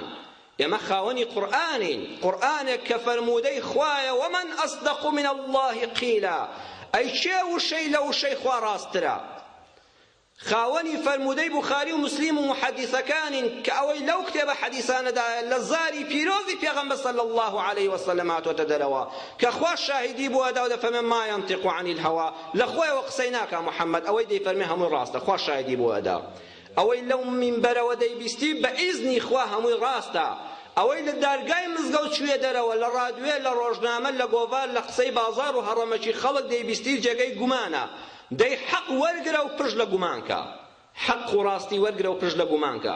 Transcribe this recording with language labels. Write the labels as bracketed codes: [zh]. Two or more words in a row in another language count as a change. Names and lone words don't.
[ckb] ئێمە خاوەنی قورئانین، قورئانێک کە فەرموودەی خوایە [ar] ومن ئەصدق من الله قیلا، [ckb] ئەی چێ وشەی لە وشەی خوا ڕاستترە. خاوەنی فەرموودەی بوخاری و مسلیم و محەدیثەکانین کە ئەوەی لەو کتێبە حەدیثانەدایە لە زاری پیرۆزی پێغەمبەر [ar] صلی الله عليه وسلم [ckb] هاتووەتە دەرەوە کە خوا شاهیدی بۆ ئەدا و دەفەرمێ [ar] ما ينطق عن الهوى، [ckb] لە خۆیەوە قسەی ناکا محەممەد، ئەوەی دەیفەرمێ هەمووی ڕاستە، خوا شاهیدی بۆ ئەدا. ئەوەی لەو مینبەرەوە دەیبیستی بە ئیزنی خوا هەمووی ڕاستە. ئەوەی لە دارگای مزگەوت چوێ دەرەوە لە ڕادوێ لە ڕۆژنامە لە گۆڤار لە قسەی بازار و هەڕەمەکی خەڵک دەیبیستی جێگەی گومانە، دەی حەق وەرگرە و پشت لە گومانکە، حق و ڕاستی وەرگرە و پشت لە گومانکە.